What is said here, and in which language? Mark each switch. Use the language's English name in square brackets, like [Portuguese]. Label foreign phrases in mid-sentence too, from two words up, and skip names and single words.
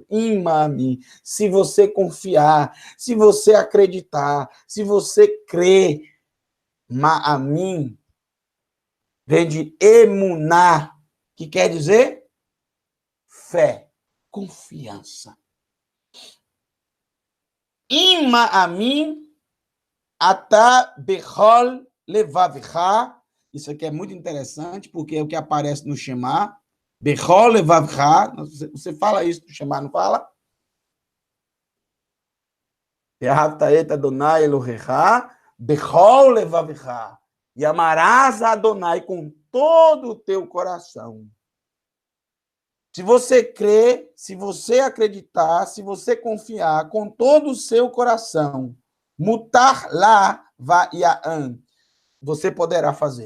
[Hebrew] Imamim. [Portuguese] Se você confiar, se você acreditar, se você crer, ma'amim vem de emuná, que quer dizer fé, confiança. [Hebrew] אם מאמין אתה בכל לבבך. [Portuguese] Isso aqui é muito interessante, porque é o que aparece no Shema. [Hebrew] בכל לבבך. [Portuguese] Você fala isso no Shema, não fala? [Hebrew] ואהבת את אדוני אלוהיך, בכל לבבך. [Portuguese] E amarás a Adonai com todo o teu coração. Se você crer, se você acreditar, se você confiar com todo o seu coração, [Hebrew] מותר לך ויען, [Portuguese] você poderá fazer.